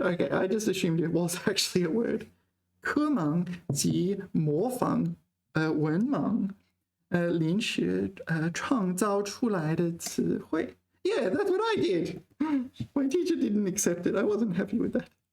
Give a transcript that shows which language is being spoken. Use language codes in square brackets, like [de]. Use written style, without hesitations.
[en] Okay, I just assumed it was actually a word. [zh] 科盲即模仿文盲临时创造出来的词汇. [en] Yeah, that's what I did. My teacher didn't accept it. I wasn't happy with that.